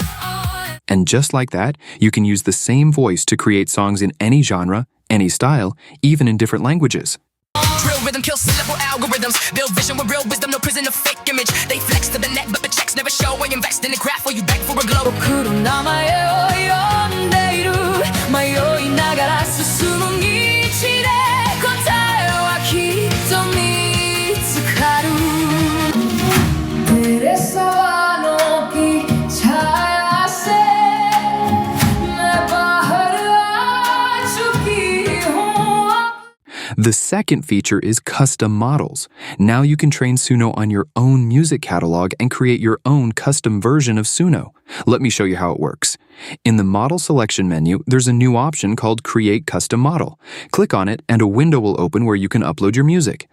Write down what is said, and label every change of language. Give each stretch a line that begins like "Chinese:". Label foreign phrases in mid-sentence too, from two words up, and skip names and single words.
English: And just like that, you can use the same voice to create songs in any genre, any style, even in different languages. Drill rhythm, kill syllable algorithms. Build vision with real wisdom, no prison of fake image. They flex to the net, but the checks never show. I invest in the craft while you beg for a glow.
Japanese: 僕の名前を呼んでいる迷いながら進む道で答えはきっと見つかる
Hindi: तेरे सवालों की छाया से मैं बाहर आ चुकी हूँ
English: The second feature is custom models. Now you can train Suno on your own music catalog and create your own custom version of Suno. Let me show you how it works. In the Model Selection menu, there's a new option called Create Custom Model. Click on it and a window will open where you can upload your music.